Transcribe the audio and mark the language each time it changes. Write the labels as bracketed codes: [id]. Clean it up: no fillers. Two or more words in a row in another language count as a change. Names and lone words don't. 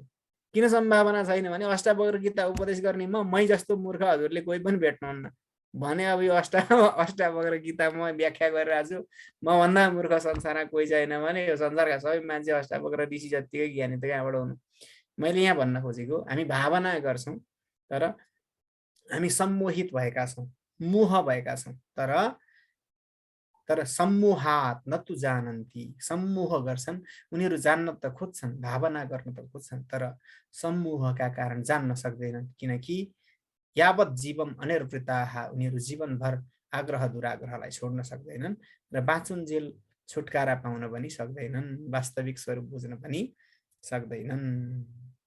[ne] किन सम्भावना छैन भने अष्टावक्र गीता उपदेश गर्ने मै जस्तो मूर्ख हजुरले कोही पनि भेट्नुहुन्न भने अब यो अष्टावक्र गीता म व्याख्या गरिरहेको छु, मभन्दा मूर्ख संसारमा कोही छैन भने यो संसारका सबै मान्छे अष्टावक्र ऋषि जत्तिकै ज्ञानी त कहाँबाट हुनु। मैले यहाँ भन्न खोजेको, हामी भावना गर्छौँ तर हामी सम्मोहित भएका छौँ, मोह भएका छौँ। तर [sa] सम्मोहात न तु जानन्ती, [ne] सम्मोह गर्छन् उनीहरू, जान्न त खोज्छन्, भावना गर्न त खोज्छन्, तर सम्मोहका कारण जान्न सक्दैनन्। [sa] किनकि यावत् जीवम अनिर्वृताः, [ne] उनीहरू जीवनभर आग्रह दुराग्रहलाई छोड्न सक्दैनन् र बाँचुन्जेल छुटकारा पाउन पनि सक्दैनन्, वास्तविक स्वरूप बुझ्न पनि सक्दैनन्।